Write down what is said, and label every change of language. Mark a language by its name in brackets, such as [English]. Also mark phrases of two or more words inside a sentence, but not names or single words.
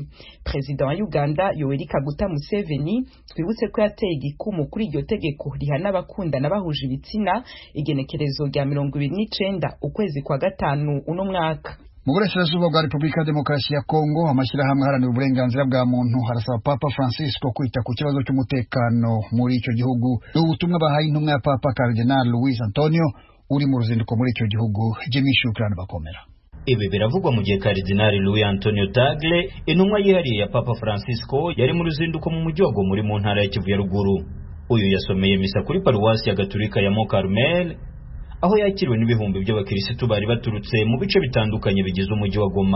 [Kinyarwanda] President wa Uganda Yoweri Kaguta Museveni twibutse ko yateye igikumu kuri iryo tegeko rihana abakundana bahuje ibitsina igenekerezo rya 29 ukwezi kwa gatanu uno mwaka. mu burasirazuba bwa Repubulika ya Demokarasi ya Kongo, amashyirahamwe aharanira uburenganzira bwa muntu harasaba Papa Francisco kwita ku kibazo cy'umutekano muri icyo gihugu. Ubutumwa bahaye intumwa ya Papa Cardinal Luis Antonio uri mu ruzinduko muri icyo gihugu. Jimmy Shukrani bakomera. Ibi biravugwa mu gihe Cardinal Luis Antonio Tagle, intumwa yihariye ya Papa Francisco, yari mu ruzinduko mu mujyi wa Goma muri mu ntara ya Kivu ya ruguru. Uyu yasomeye misa kuri paruwasi ya Gatolika ya Mont Carmel, aho yakiriwe n'ibihumbi by'abakirisitu bari baturutse mu bice bitandukanye bigize umujyi wa Goma.